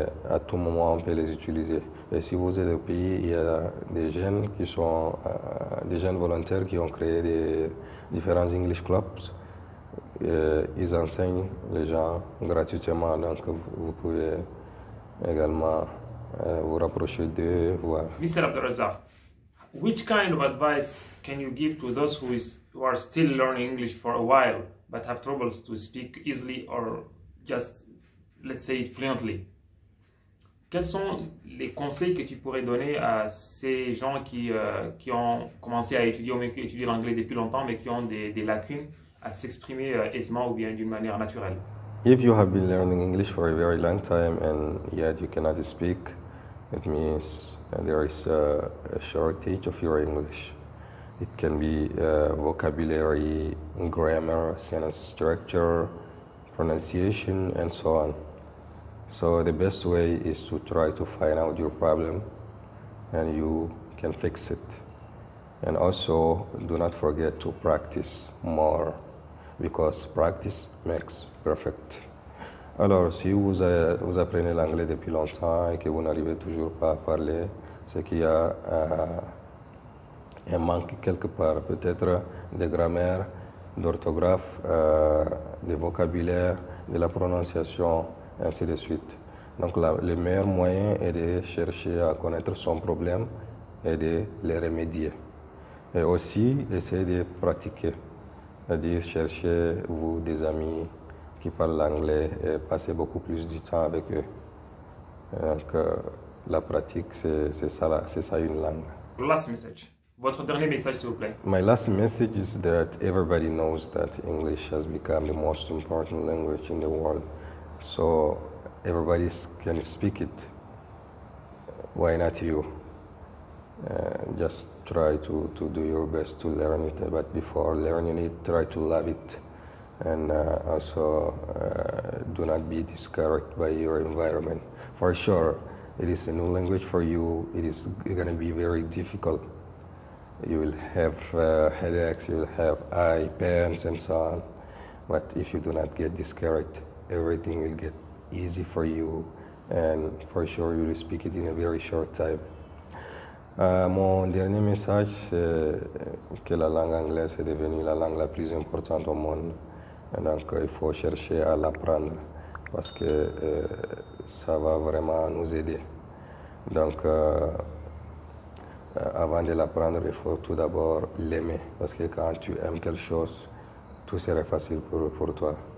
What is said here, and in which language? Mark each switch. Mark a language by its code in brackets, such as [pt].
[fr] À tout moment, on peut les utiliser. Et si vous êtes au pays, il y a des jeunes qui sont des jeunes volontaires qui ont créé des différents English clubs. Ils enseignent les gens gratuitement, donc vous pouvez également vous rapprocher d'eux, voir. [en] Mr. Abdulrazak, which kind of advice can you give to those who are still learning English for a while but have troubles to speak easily or just, let's say, fluently? [fr] Quels sont les conseils que tu pourrais donner à ces gens qui ont commencé à étudier ou même qui étudient l'anglais depuis longtemps mais qui ont des lacunes à s'exprimer aisément ou bien d'une manière naturelle? [en] If you have been learning English for a very long time and yet you cannot speak, it means there is a shortage of your English. It can be vocabulary, grammar, sentence structure, pronunciation, and so on. So the best way is to try to find out your problem and you can fix it. And also do not forget to practice more because practice makes perfect. [fr] Alors, si vous apprenez l'anglais depuis longtemps et que vous n'arrivez toujours pas à parler, c'est qu'il y a un manque quelque part, peut-être de grammaire, d'orthographe, de vocabulaire, de la prononciation, ainsi de suite. Donc, le meilleur moyen est de chercher à connaître son problème et de le remédier. Et aussi, essayer de pratiquer, c'est-à-dire chercher, vous, des amis qui parlent l'anglais et passer beaucoup plus du temps avec eux. Donc, la pratique, c'est ça une langue. [en] Last message. [fr] Votre dernier message, s'il vous plaît. [en] My last message is that everybody knows that English has become the most important language in the world. So everybody can speak it. Why not you? Just try to do your best to learn it, but before learning it, try to love it. And also do not be discouraged by your environment. For sure, it is a new language for you. It is going to be very difficult. You will have headaches, you will have eye pains and so on. But if you do not get discouraged, everything will get easy for you, and for sure you will speak it in a very short time. [fr] Mon dernier message, c'est que la langue anglaise est devenue la langue la plus importante au monde. Et donc, il faut chercher à l'apprendre parce que ça va vraiment nous aider. Donc, avant de l'apprendre, il faut tout d'abord l'aimer parce que quand tu aimes quelque chose, tout serait facile pour toi.